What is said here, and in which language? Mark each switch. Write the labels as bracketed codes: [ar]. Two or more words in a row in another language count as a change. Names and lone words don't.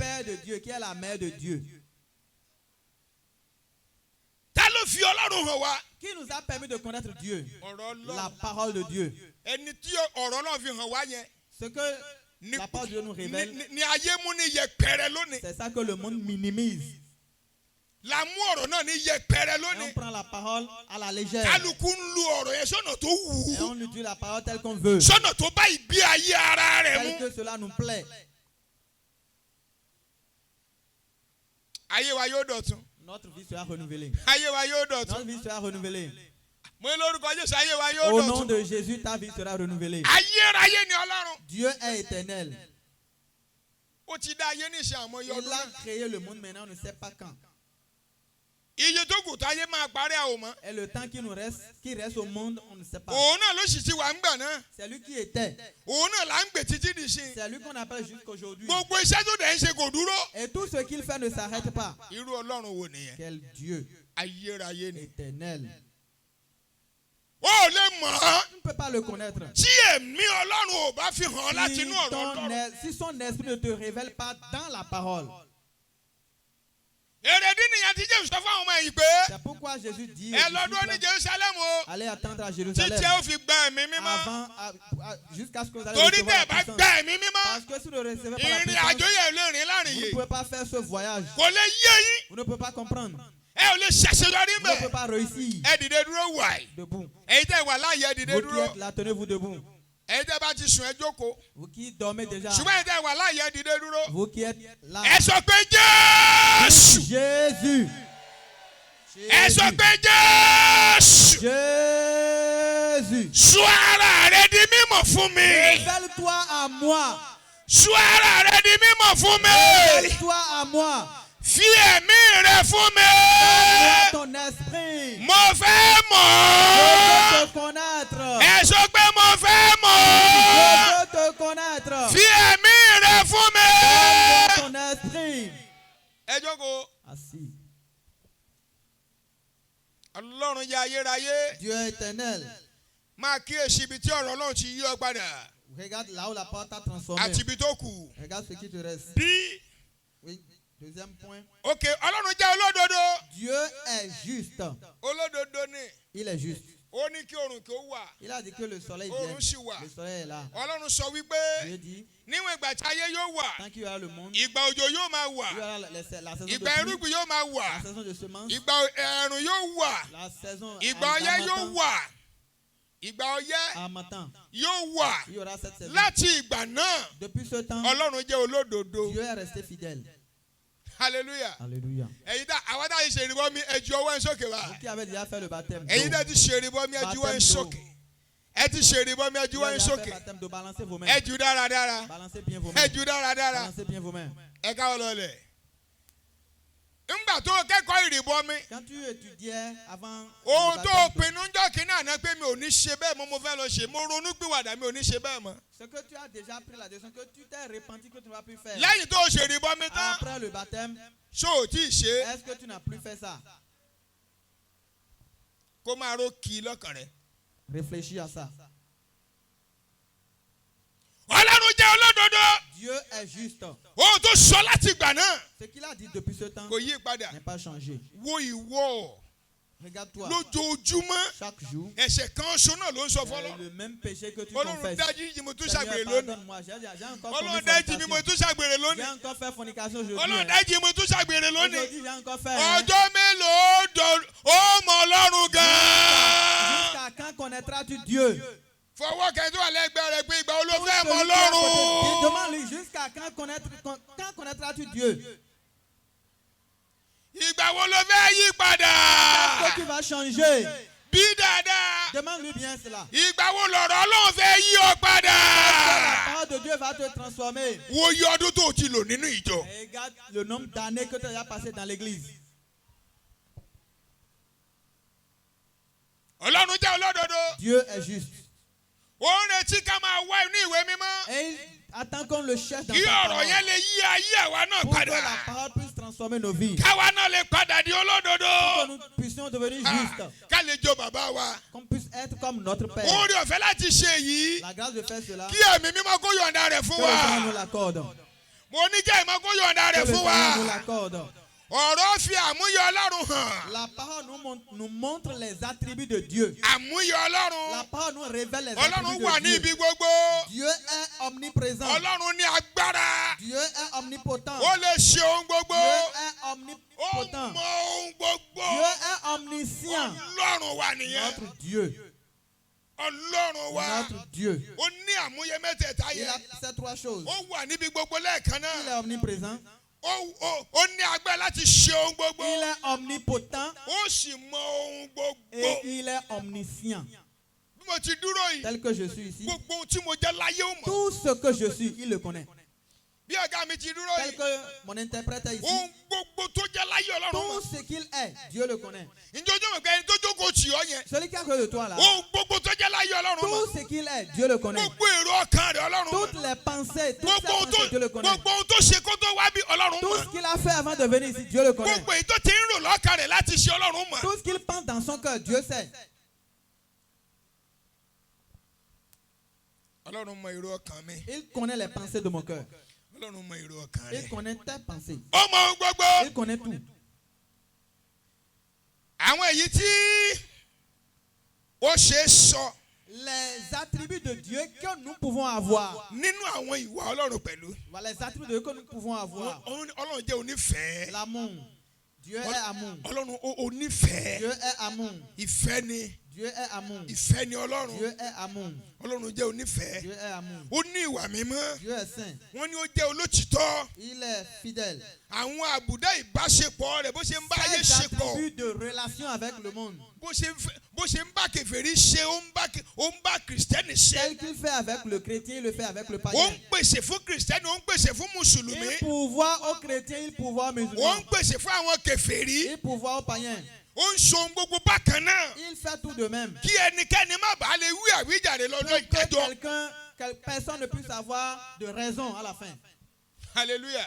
[fr] père de Dieu, qui est la mère de Dieu. [yo] ta ló fi Ọlọ́run hàn wá. [fr] Qui nous a permis de connaître Dieu? [yo] ọ̀rọ̀ [fr] La [yo] Ọlọ́run. [fr] parole de Dieu. [yo] ẹni tí ọ̀rọ̀ Ọlọ́run fi hàn wá yẹn. [fr] Ce que la parole de Dieu nous révèle, [yo] ni ayé mú ní yẹpẹrẹ lónìí. [fr] c'est ça que le monde minimise. [yo] la mú ọ̀rọ̀ náà ní yẹpẹrẹ [fr] Et [yo] lónìí. [fr] on prend la parole à la légère. [yo] kálukú ń lu ọ̀rọ̀ yẹn sọ́nà tó wù [fr] Et [yo] ú. [fr] on utilise la parole telle qu'on veut. [yo] sọ́nà tó bá ìgbé ayé ara rẹ̀ [fr] Tel [yo] mú. [fr] que cela nous plaît. [yo] ayé wa yóò dọ̀tun. [fr] Notre vie sera renouvelée. [yo] ayé wa yóò dọ̀tun. [fr] Notre vie sera renouvelée. [yo] mo lórúkọ Jésù ayé wa yóò [fr] Au nom [yo] dọ̀tun. [fr] de Jésus, ta vie sera renouvelée. [yo] Ayérayé ni Ọlọ́run. [fr] Dieu est éternel. [yo] Ó ti dá ayé ní ìṣe àmọ́ iye [fr] Il [yo] ọdún [fr] a [yo] náà. [fr] créé le monde, maintenant on ne sait pas quand. [yo] Iye tó kù táyé máa parí àwọn mọ́. [fr] Et le temps qui reste au monde, on ne sait pas. [yo] Òun náà ló sì ti wà ń gbà náà. [fr] C'est lui qui était. [yo] Òun náà là ń gbè títí di sí. [fr] C'est lui qu'on appelle jusqu'aujourd'hui. [yo] Gbogbo iṣẹ́ tó dẹ̀ ń ṣe kò dúró. [fr] Et tout ce qu'il fait ne s'arrête pas. [yo] Irú Ọlọ́run wo nìyẹn? [fr] Quel Dieu [yo] Ayérayé ni. [fr] éternel. [yo] Ó lè mọ̀ ọ́. [fr] Tu ne peux pas le connaître. [yo] Tí ẹ̀mí Ọlọ́run ò bá fi hàn láti inú ọ̀rọ̀ Ọlọ́run. [fr] Si son esprit ne te révèle pas dans la parole. [yo] Èrèdí nìyẹn tí Jésù sọ fún àwọn ọmọ ẹ̀yìn pé [fr] C'est pourquoi Jésus dit [yo] ẹ lọ dúró ní Jérusalem o. [fr] allez attendre à [yo] Títí [fr] Jérusalem [yo] ẹ ó fi gba ẹ̀mí mímọ́. [fr] jusqu'à ce que vous allez [yo] Torí [fr] recevoir [yo] tẹ́ [fr] la [yo] ẹ bá [fr] puissance. [yo] gba ẹ̀mí mímọ́. [fr] Parce que si vous ne recevez pas la [yo] Ìrìn [fr] puissance, [yo] àjò yẹn lè rìn [fr] vous [yo] láàrin [fr] ne [yo] yìí. [fr] pouvez pas faire ce voyage. [yo] Kò lè yé yín. [fr] Vous ne pouvez pas comprendre. [yo] Ẹ ò lè ṣàṣeyọrí [fr] Vous ne pouvez [yo] mẹ́. [fr] pas réussir. [yo] Ẹ dìde dúró wàì. [fr] Debout. [yo] Èyí tẹ́ wà láàyè ẹ dìde [fr] Vous qui [yo] dúró. [fr] êtes là, tenez-vous debout. [yo] Èyí tẹ́ bá ti sùn ẹ jókòó. [fr] Vous qui dormez déjà. [yo] Ṣùgbọ́n èyí tẹ́ wà láàyè ẹ dìde dúró. [fr] Vous qui êtes là. [yo] Ẹ sọ pé Jésù. [fr] Jésus. [yo] Ẹ sọ pé Jésù. [fr] Jésus. [yo] Sọ ara rẹ di mímọ̀ fún mi. [fr] Révèle-toi à moi. [yo] Sọ ara rẹ di mímọ̀ fún mi. [fr] Révèle-toi à moi. [yo] Fi ẹ̀mí rẹ fún mi. [fr] Donne-moi ton esprit. [yo] Mo fẹ́ [fr] Je [yo] mọ̀. [fr] veux te connaître. [yo] Ẹ sọ pé mo fẹ́ [fr] Je [yo] mọ̀. [fr] veux te connaître. [yo] Fi ẹ̀mí rẹ fún [fr] Donne-moi [yo] mi. [fr] ton esprit. [yo] Ẹ jókòó. [fr] Assis. [yo] Ọlọ́run yẹ ayérayé. [fr] Dieu éternel. [yo] Máa kíyèsí ibi tí ọ̀rọ̀ Ọlọ́run ti yí ọ padà. [fr] Regarde là où la porte a transformé. [yo] Àti ibi tó kù. [fr] Regarde ce qui te reste. [yo] Bí. [fr] Oui. Deuxième point. [yo] Ok, Ọlọ́run jẹ́ olódodo. [fr] Dieu est juste. [yo] Olódodo ni. [fr] Il est juste. [yo] Ó ní kí oòrùn kí ó wà. [fr] Il a dit que le soleil [yo] Oòrùn [fr] vient. [yo] sì wà. [fr] Le soleil est là. [yo] Ọlọ́run sọ wípé [fr] Dieu dit, [yo] níwọ̀n ìgbà tí ayé yóò wà, [fr] tant qu'il y aura le monde, [yo] ìgbà òjò yóò máa wà, [fr] il y aura la saison de [yo] ìgbà [fr] pluie, [yo] irúgbìn yóò máa wà, [fr] la saison de semence, [yo] ìgbà ẹ̀rùn yóò wà, [fr] la saison [yo] ìgbà ọyẹ́ yóò wà, ìgbà ọyẹ́ [fr] harmattan. [yo] yóò wà. [fr] Il y aura cette saison. [yo] Láti ìgbà náà, [fr] Depuis ce temps, [yo] Ọlọ́run jẹ́ olódodo. [fr] Dieu est resté fidèle. [yo] Hallelujah. [fr] Alléluia. [yo] Ẹ̀yin tá àwọn tá a ṣe ìrìbọ mi ẹ ju ọwọ́ ẹ sókè wá. [fr] Vous qui avez déjà fait le baptême [yo] Ẹ̀yin [fr] d'eau, [yo] tá ti ṣe ìrìbọ mi ẹ ju ọwọ́ ẹ sókè. Ẹ ti ṣe ìrìbọ mi ẹ ju [fr] vous [yo] ọwọ́ [fr] avez [yo] ẹ [fr] déjà fait le [yo] sókè. [fr] baptême d'eau, balancez vos mains. [yo] Ẹ ju dáradára. [fr] Balancez bien vos [yo] Ẹ [fr] mains. [yo] ju dáradára. [fr] Balancez bien vos mains. [yo] Ẹ káwọ́ lọlẹ̀. Ńgbà tó o kẹ́kọ̀ọ́ ìrìbọ mi. [fr] Quand tu étudiais avant [yo] Ohun [fr] le [yo] tó o [fr] baptême d'eau, [yo] pinnu ń jọ́ kínní àná pé mi ò ní ṣe bẹ́ẹ̀ mọ́ mo fẹ́ lọ ṣe mo ronú pìwàdà mi ò ní ṣe bẹ́ẹ̀ mọ́. [fr] ce que tu as déjà pris la décision, que tu t'es repenti que tu ne vas plus faire. [yo] Lẹ́yìn tó o ṣe ìrìbọ mi tán, [fr] Après le baptême, [yo] ṣó o tí ì ṣe [fr] est-ce que tu n'as plus fait ça? [yo] kó máa ró kí lọ́kàn rẹ̀. [fr] Réfléchis à ça. [yo] Ọlọ́run jẹ́ olódodo. [fr] Dieu est juste. [yo] Ohun tó sọ láti ìgbà náà [fr] Ce qu'il a dit depuis ce temps [yo] kò yí padà. [fr] n'est pas changé. [yo] Wo ìwọ [fr] Regarde-toi. [yo] lójoojúmọ́ [fr] Chaque jour, [yo] ẹ̀ṣẹ̀ kan ṣo náà ló ń sọ [fr] c'est [yo] fọlọ́. [fr] le même péché que tu [yo] Ọlọ́run [fr] confesses. [yo] dájú yìí mo tún [fr] Seigneur, [yo] ṣàgbèrè lónìí. [fr] pardonne-moi. J'ai encore [yo] Ọlọ́run [fr] commis [yo] dájú mi mo [fr] fornication. [yo] tún ṣàgbèrè [fr] J'ai [yo] lónìí. [fr] encore fait fornication aujourd'hui. [yo] Ọlọ́run [fr] hein. [yo] dájú mo tún ṣàgbèrè lónìí. [fr] Aujourd'hui, j'ai encore fait. hein. [yo] Ọjọ́ mélòó ó mọ Ọlọ́run gan-an. [fr] Jusqu'à quand connaîtras-tu Dieu? [yo] Fọwọ́ kẹ́ńtù àlẹ́gbẹ́ rẹ pé ìgbà wo ló [fr] Celui [yo] fẹ́ [fr] qui [yo] mọ [fr] est à côté, [yo] Ọlọ́run. [fr] demande-lui jusqu'à quand connaîtras-tu Dieu? [yo] Ìgbà wo ló fẹ́ yí padà. [fr] Est-ce que tu vas changer? [yo] Bí dáadáa. [fr] Demande-lui bien cela. [yo] Ìgbà wo lọ̀rọ̀ Ọlọ́run fẹ́ yí ọ padà. [fr] La parole de Dieu va te transformer. [yo] Wo iye ọdún tó o ti lò nínú ìjọ. [fr] Regarde le nombre d'années que tu as passé dans l'église. [yo] Ọlọ́run jẹ́ olódodo. [fr] Dieu est juste. [yo] Ó ń retí ká máa wá inú ìwé mímọ́. [fr] Et il attend qu'on le cherche dans [yo] Kí [fr] sa [yo] ọ̀rọ̀ [fr] parole. [yo] yẹn lè yí ayé àwa náà [fr] Pour que [yo] padà. [fr] la parole puisse transformer nos vies. [yo] Káwa náà lè padà di [fr] Pour [yo] olódodo. [fr] que nous puissions devenir Ah, justes. [yo] Ká lè jó bàbá wa. [fr] Qu'on puisse être comme notre Père. [yo] Oore ọ̀fẹ́ láti ṣe yìí. [fr] La grâce de faire cela. [yo] Kí ẹ̀mí mímọ́ kó yọ̀ǹda rẹ̀ fún [fr] Que le Seigneur nous [yo] wa. [fr] l'accorde. [yo] Mo ní kí ẹ̀mí mímọ́ kó yọ̀ǹda [fr] Que [yo] rẹ̀ [fr] le [yo] fún [fr] Seigneur nous [yo] wa. [fr] l'accorde. [yo] Ọ̀rọ̀ fi àmúyẹ Ọlọ́run hàn. [fr] La parole nous montre les attributs de Dieu. [yo] Àmúyẹ [fr] La [yo] Ọlọ́run. [fr] parole nous révèle les [yo] Ọlọ́run [fr] attributs [yo] wà [fr] de [yo] ní [fr] Dieu. [yo] ibi gbogbo. [fr] Dieu est omniprésent. [yo] Ọlọ́run ní agbára. [fr] Dieu est omnipotent. [yo] Ó lè ṣe ohun gbogbo. [fr] Dieu est [yo] Ó [fr] omnipotent. [yo] mọ ohun gbogbo. [fr] Dieu est omniscient. [yo] Ọlọ́run wà nìyẹn. [fr] Notre Dieu. [yo] Ọlọ́run wa. [fr] Notre Dieu. [yo] Ó ní àmúyẹ mẹ́tẹ̀ẹ̀ta [fr] Il [yo] yẹn. [fr] a ces trois choses. [yo] Ó wà níbi gbogbo lẹ́ẹ̀kan [fr] Il est [yo] náà. [fr] omniprésent. [yo] ó ní agbára láti ṣe ohun gbogbo. [fr] Il est omnipotent [yo] Ó sì mọ ohun gbogbo. [fr] et il est omniscient. [yo] Bí mo ti dúró yìí, [fr] Tel que je suis ici, [yo] gbogbo ohun tí mo jẹ́ láyé ó mọ̀. [fr] tout ce que je suis, il le connaît. [yo] Bí ọ̀gá mi ti dúró [fr] Tel [yo] yìí, [fr] que mon interprète est ici, [yo] ohun gbogbo tó jẹ́ láyé Ọlọ́run [fr] tout [yo] mọ̀. [fr] ce qu'il est, Dieu le connaît. [yo] Ǹjẹ́ ojú mọ̀ pé ẹni tó jókòó tì ọ́ yẹn, [fr] Celui qui a cru de toi là, [yo] ohun gbogbo tó jẹ́ láyé Ọlọ́run mọ̀. [fr] tout ce qu'il est, Dieu le connaît. [yo] Gbogbo èrò ọkàn rẹ̀ Ọlọ́run mọ̀. [fr] Toutes les pensées, toutes [yo] Gbogbo [fr] ses [yo] ohun [fr] pensées, Dieu le connaît. [yo] gbogbo ohun tó ṣe kó tó wá bí Ọlọ́run [fr] Tout [yo] mọ̀. [fr] ce qu'il a fait avant de venir ici, Dieu le connaît. [yo] Gbogbo èyí tó ti ń rò lọ́kàn rẹ̀ láti ṣe Ọlọ́run mọ̀. [fr] Tout ce qu'il pense dans son cœur, Dieu sait. [yo] Ọlọ́run mọ èrò ọkàn mi. [fr] Il connaît les pensées de mon cœur. [yo] Ọlọ́run mọ èrò ọkàn [fr] Il [yo] rẹ̀. [fr] connaît tes pensées. [yo] Ó mọ ohun gbogbo. [fr] Il connaît tout. [yo] Àwọn èyí tí ó ṣe é sọ [fr] Les attributs de Dieu que nous pouvons avoir. [yo] nínú àwọn ìwà Ọlọ́run pẹ̀lú. [fr] Voilà les attributs de Dieu que nous pouvons avoir. [yo] Ọlọ́run jẹ́ onífẹ̀ẹ́. [fr] L'amour. Dieu est amour. [yo] Ọlọ́run onífẹ̀ẹ́. [fr] Dieu est amour. [yo] Ìfẹ́ ni. [fr] Dieu est amour. [yo] Ìfẹ́ ni Ọlọ́run. [fr] Dieu est amour. [yo] Ọlọ́run jẹ́ onífẹ̀ẹ́. [fr] Dieu est amour. [yo] Ó ní ìwà mímọ́. [fr] Dieu est saint. [yo] Wọ́n ní ó jẹ́ olótìtọ́. [fr] Il est fidèle. [yo] Àwọn àbùdá ìbáṣepọ̀ rẹ̀ bó ṣe ń bá ayé [fr] Ses [yo] ṣepọ̀. [fr] attributs de relation avec le monde. [yo] Bó ṣe ń bá kèfèrí ṣe, ó ń bá kìrìsìtẹ́nì ṣe. [fr] Tel qu'il fait avec le chrétien, il le fait avec le [yo] Ó [fr] païen. [yo] ń pèsè fún kìrìsìtẹ́nì, ó ń pèsè fún mùsùlùmí. [fr] Il pourvoit aux chrétiens, il pourvoit aux [yo] Ó [fr] musulmans. [yo] ń pèsè fún àwọn kèfèrí. [fr] Il pourvoit aux païens. [yo] Ó ń ṣohun gbogbo bákan náà. [fr] Il fait tout de même. [yo] Kí ẹnikẹ́ni má bàa lè wí àwíjàre lọ́dọ̀ ìdájọ́. [fr] Que personne ne puisse avoir de raison à la fin. [yo] Hallelujah.